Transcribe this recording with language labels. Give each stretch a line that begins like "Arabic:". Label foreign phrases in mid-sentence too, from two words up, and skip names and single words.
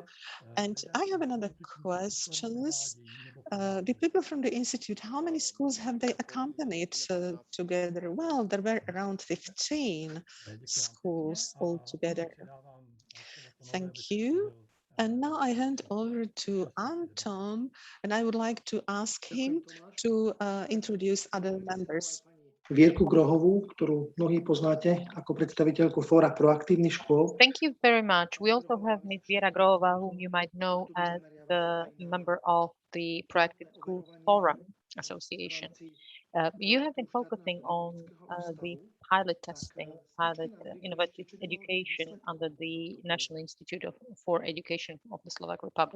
English: And I have another question. The people from the Institute, how many schools have they accompanied together? Well, there were around 15 schools altogether. Thank you. And now I hand over to Anton, and I would like to ask him to introduce other members.
Slovak: Vierku Grohovú, ktorú mnohí poznáte ako predstaviteľku Fóra proaktívnych škôl.
English: Thank you very much. We also have Ms. Viera Grova, whom you might know as the member of the Proactive Schools Forum Association. You have been focusing on the pilot testing, pilot innovative education under the National Institute for Education of the Slovak Republic.